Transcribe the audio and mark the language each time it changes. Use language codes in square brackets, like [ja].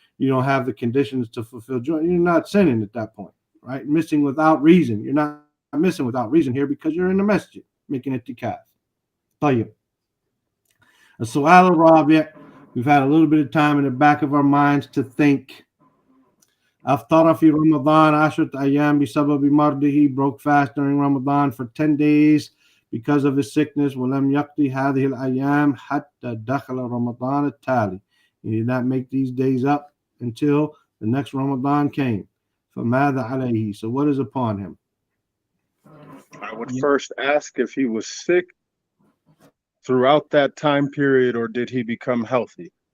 [en] You don't have the conditions to fulfill Jumu'ah. You're not sinning at that point, right? Missing without reason. You're not missing without reason here because you're in the masjid making itikaf. [ar] طيب. السؤال الرابع. [en] We've had a little bit of time in the back of our minds to think. [ar] أفطر في رمضان 10 أيام بسبب مرضه. [en] He broke fast during Ramadan for 10 days because of his sickness. [ar] ولم يقضي هذه الأيام حتى دخل رمضان التالي. [en] He did not make these days up until the next Ramadan came. [ar] فماذا عليه? [en] So what is upon him? I would first ask if he was sick throughout that time period, or did he become healthy?